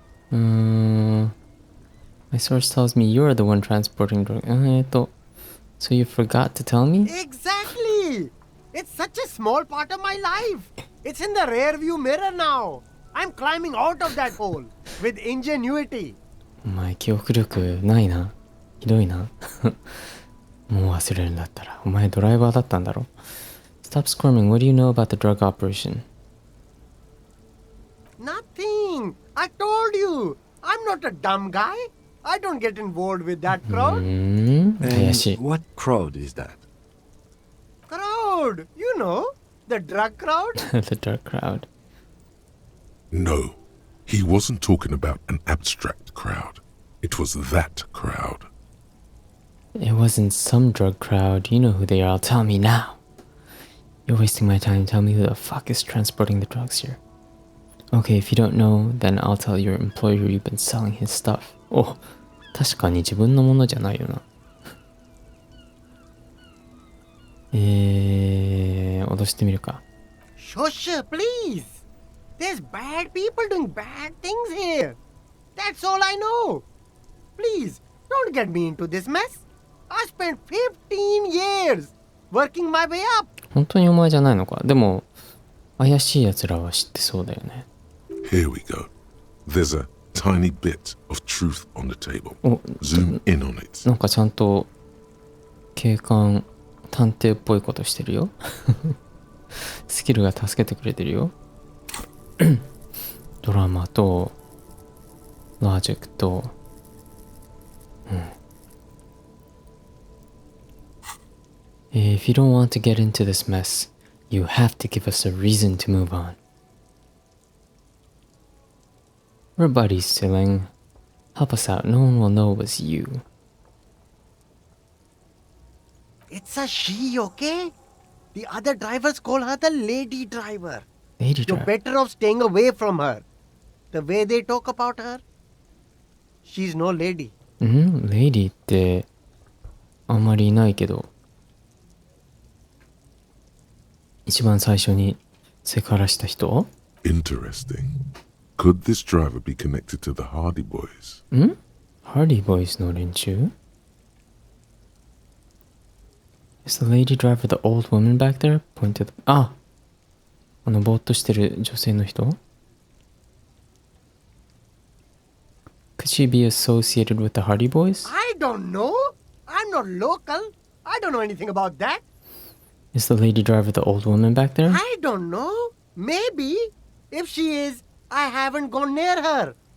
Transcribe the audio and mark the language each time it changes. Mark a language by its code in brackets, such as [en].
[en] My source tells me you're the one transporting drugs. So you forgot to tell me? Exactly. It's such a small part of my life. It's in the rear view mirror now. I'm climbing out of that hole with ingenuity. [ja] お前記憶力ないな。ひどいな。もう忘れるんだったら。お前ドライバーだったんだろ。 [en] Stop squirming. What do you know about the drug operation? Nothing. I told you. I'm not a dumb guy. I don't get involved with that crowd. [ja] 怪しい。 [en] What crowd is that? Crowd. You know, the drug crowd. The drug crowd. No, he wasn't talking about an abstract crowd. It was that crowd. It wasn't some drug crowd. You know who they are. Tell me now. You're wasting my time. Tell me who the fuck is transporting the drugs here. Okay, if you don't know, then I'll tell your employer you've been selling his stuff. [ja] お、確かに自分のものじゃないよな。脅してみるか。 [en] Shush, please. There's bad people doing bad things here. That's all I know. Please, don't get me into this mess. I spent 15 years working my way up. [ja] 本当にお前じゃないのか。でも、怪しい奴らは知ってそうだよね。 [en] Here we go. There's a tiny bit of truth on the table. [ja] お、 [en] Zoom in on it. [ja] なんかちゃんと警官探偵っぽいことしてるよ。スキルが助けてくれてるよ。ドラマとロジックと、 [en] If you don't want to get into this mess, you have to give us a reason to move on. We're buddies, Siling. Help us out. No one will know it was you. It's a she, okay? The other drivers call her the lady driver. Lady You're driver. better off staying away from her. The way they talk about her, she's no lady. [ja] Lady ってあんまりいないけど、一番最初にセクハラした人？ [en] Interesting. Could this driver be connected to the Hardy Boys? [ja] ハーディーボーイズの連中？ [en] Is the lady driver the old woman back there? Point to the... [ja] あのぼーっとしてる女性の人？ [en] Could she be associated with the Hardy Boys? I don't know. I'm not local. I don't know anything about that. Is the lady driver the old woman back there? I don't know. Maybe. If she is, I haven't gone near her.